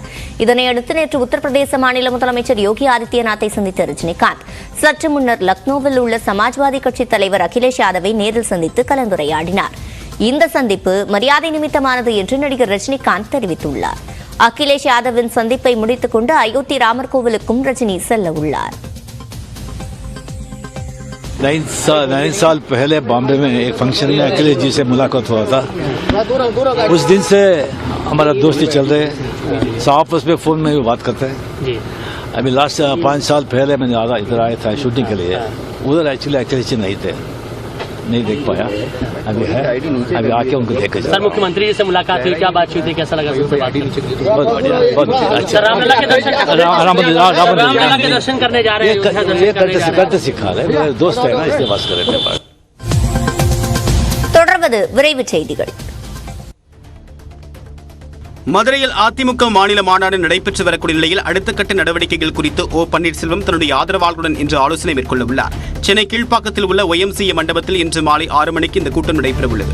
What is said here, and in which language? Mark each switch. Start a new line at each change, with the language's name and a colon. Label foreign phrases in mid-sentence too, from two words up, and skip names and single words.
Tamil: இதனையடுத்து நேற்று உத்தரப்பிரதேச மாநில முதலமைச்சர் யோகி ஆதித்யநாத்தை சந்தித்த ரஜினிகாந்த் சற்று முன்னர் லக்னோவில் உள்ள சமாஜ்வாதி கட்சித் தலைவர் அகிலேஷ் யாதவை நேரில் சந்தித்து கலந்துரையாடினார். இந்த சந்திப்பு மரியாதை நிமித்தமானது என்று நடிகர் ரஜினிகாந்த் தெரிவித்துள்ளார். அகிலேஷ் யாதவின் சந்திப்பை முடித்துக் கொண்டு அயோத்தி ராமர் கோவிலுக்கும் ரஜினி செல்ல உள்ளார்.
Hindi: 9 साल पहले बॉम्बे में एक फंक्शन में अखिलेश जी से मुलाकात हुआ था. उस दिन से हमारा दोस्ती चल रहे हैं. आपस में फोन में भी बात करते हैं. अभी लास्ट 5 साल पहले मैंने इधर आया था शूटिंग के लिए. उधर एक्चुअली अखिलेश जी नहीं थे, नहीं देख पाया. अभी है, अभी आके उनको देखे. सर मुख्यमंत्री जी से मुलाकात हुई, क्या बातचीत हुई, कैसा लगा? बहुत बढ़िया, बहुत अच्छा. रामलला के दर्शन करने जा रहे हैं. करते सिखा रहे. मेरे दोस्त है ना, इसलिए बात कर रहे हैं.
Tamil: தொடர்வது விரைவுச் செய்திகள். மதுரையில் அதிமுக மாநில மாநாடு நடைபெற்று வரக்கூடிய நிலையில் அடுத்த கட்ட நடவடிக்கைகள் குறித்து ஓ பன்னீர்செல்வம் தன்னுடைய ஆதரவாளர்களுடன் இன்று ஆலோசனை மேற்கொள்ள உள்ளார். சென்னை கீழ்ப்பாக்கத்தில் உள்ள YMCA மண்டபத்தில் இன்று மாலை 6 மணிக்கு இந்த கூட்டம் நடைபெறவுள்ளது.